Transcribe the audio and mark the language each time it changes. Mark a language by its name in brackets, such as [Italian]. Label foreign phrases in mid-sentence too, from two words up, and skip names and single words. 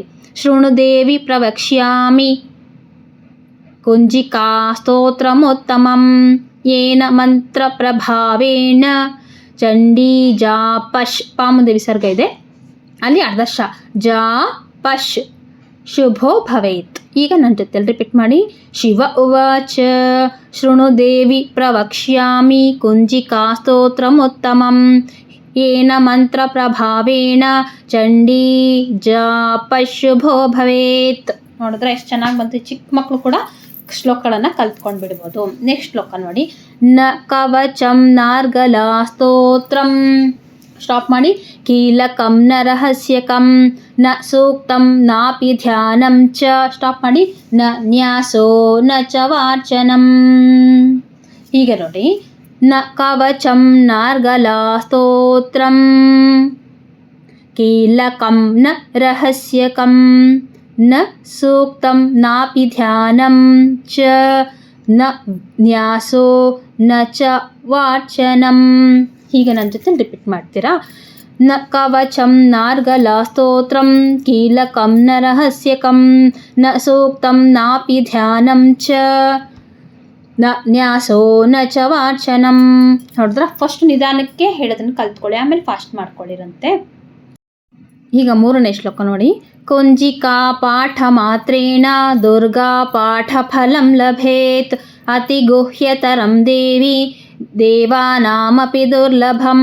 [Sanskrit] ಶೃಣು ದೇವಿ ಪ್ರವಕ್ಷ್ಯಾಮಿ ಕುಂಜಿಕಾ ಸ್ತೋತ್ರಮುತ್ತಮಂ ಏನ ಮಂತ್ರ ಪ್ರಭಾವೇಣ ಚಂಡೀ ಜಾಪಶ್ ಪ [Kannada] ಮುಂದೆ ವಿಸರ್ಗ ಇದೆ, ಅಲ್ಲಿ ಅರ್ಧ ಶ [Sanskrit] ಜಾಪಶ್ ಶುಭೋ ಭವೇತ್. [Kannada] ಈಗ ನನ್ನ ಜೊತೆ ರಿಪೀಟ್ ಮಾಡಿ. [Sanskrit] ಶಿವ ಉವಾಚ ಶೃಣು ದೇವಿ ಪ್ರವಕ್ಷ್ಯಾಮಿ ಕುಂಜಿಕಾ ಸ್ತೋತ್ರಮುತ್ತಮಂ ಏನ ಮಂತ್ರ ಪ್ರಭಾವೇಣ ಚಂಡೀ ಜಾಪಶ್ ಶುಭೋ ಭವೇತ್. [Kannada] ನೋಡಿದ್ರೆ ಎಷ್ಟು ಚೆನ್ನಾಗಿ ಬಂತು. ಚಿಕ್ಕ ಮಕ್ಕಳು ಕೂಡ ಶ್ಲೋಕಗಳನ್ನು ಕಲ್ತ್ಕೊಂಡು ಬಿಡ್ಬೋದು. ನೆಕ್ಸ್ಟ್ ಶ್ಲೋಕ ನೋಡಿ. [Sanskrit] ನ ಕವಚಂ ನಾರ್ಗಲಾ ಸ್ತೋತ್ರಂ [Kannada] ಸ್ಟಾಪ್ ಮಾಡಿ [Sanskrit] ಕೀಲಕಂ ನ ರಹಸ್ಯಕಂ ನ ಸೂಕ್ತಂ ನಾಪಿ ಧ್ಯಾನಂ ಚ [Kannada] ಸ್ಟಾಪ್ ಮಾಡಿ [Sanskrit] ನ ನ್ಯಾಸೋ ನ ಚ ವಾರ್ಚನಂ. [Kannada] ಈಗ ನೋಡಿ. [Sanskrit] ನ ಕವಚಂ ನಾರ್ಗಲಾ ಸ್ತೋತ್ರಂ ಕೀಲಕಂ ನ ರಹಸ್ಯಕಂ ನ ಸೂಕ್ತಂ ನಾಪಿ ಧ್ಯಾನಂ ಚ ನ ನ್ಯಾಸೋ ನ ಚ ವಾರ್ಚನಂ. [Kannada] ಈಗ ನನ್ನ ಜೊತೆ ರಿಪೀಟ್ ಮಾಡ್ತೀರಾ. [Sanskrit] ನ ಕವಚಂ ನಾರ್ಗಲಾ ಸ್ತೋತ್ರಂ ಕೀಲಕಂ ನ ರಹಸ್ಯಕಂ ನ ಸೂಕ್ತಂ ನಾಪಿ ಧ್ಯಾನಂ ಚ ನ ನ್ಯಾಸೋ ನ ಚ ವಾರ್ಚನಂ. [Kannada] ನೋಡಿದ್ರ ಫಸ್ಟ್ ನಿಧಾನಕ್ಕೆ ಹೇಳೋದನ್ನು ಕಲ್ತ್ಕೊಳ್ಳಿ, ಆಮೇಲೆ ಫಾಸ್ಟ್ ಮಾಡ್ಕೊಳ್ಳಿರಂತೆ. ಈಗ ಮೂರನೇ ಶ್ಲೋಕ ನೋಡಿ. [Sanskrit] ಕುಂಜಿಕಾ ಪಾಠ ಮಾತ್ರೇಣ ದುರ್ಗಾ ಪಾಠ ಫಲಂ ಲಭೇತ್ ಅತಿ ಗುಹ್ಯತರಂ ದೇವಿ ದೇವಾನಾಮಪಿ ದುರ್ಲಭಂ.